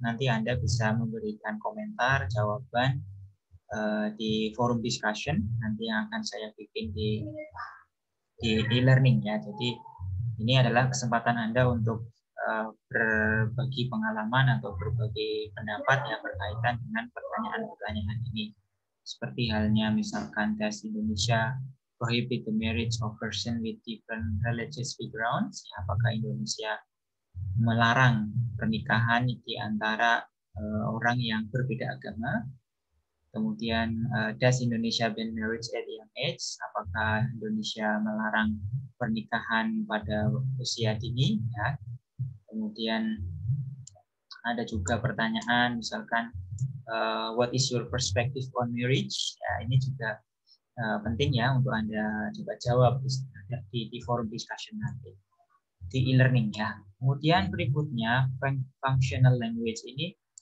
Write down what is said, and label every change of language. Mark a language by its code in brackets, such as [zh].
[id] Nanti Anda bisa memberikan komentar, jawaban di forum discussion nanti yang akan saya bikin di e-learning Jadi ini adalah kesempatan Anda untuk berbagi pengalaman atau berbagi pendapat berkaitan dengan pertanyaan-pertanyaan ini. Seperti halnya misalkan tes [en] Indonesia prohibit the marriage of person with different religious backgrounds. [id] Apakah Indonesia melarang pernikahan di antara orang yang berbeda agama? Kemudian, [en] does Indonesia ban marriage at young age? [id] Apakah Indonesia melarang pernikahan pada usia dini? Kemudian ada juga pertanyaan, misalkan, [en] what is your perspective on marriage? [id] Ini juga penting untuk Anda coba jawab di forum discussion nanti di e-learning Kemudian berikutnya functional language ini.